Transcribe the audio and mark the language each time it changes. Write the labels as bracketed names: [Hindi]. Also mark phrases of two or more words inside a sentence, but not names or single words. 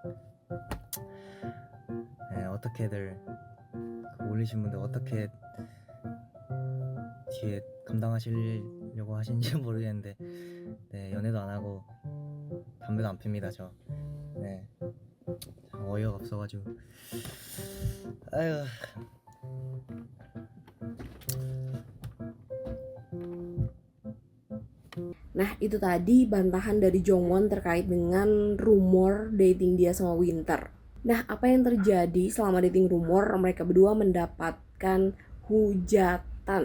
[Korean] 네, 어떻게들 올리신 분들 어떻게 뒤에 감당하시려고 하시는지 모르겠는데, 네, 연애도 안 하고 담배도 안 핍니다 저. 네, 어이가 없어가지고. 아유. [Indonesian] Nah, itu tadi bantahan dari Jongwon terkait dengan rumor dating dia sama Winter. Nah, apa yang terjadi selama [English] dating rumor? [Indonesian] Mereka berdua mendapatkan hujatan.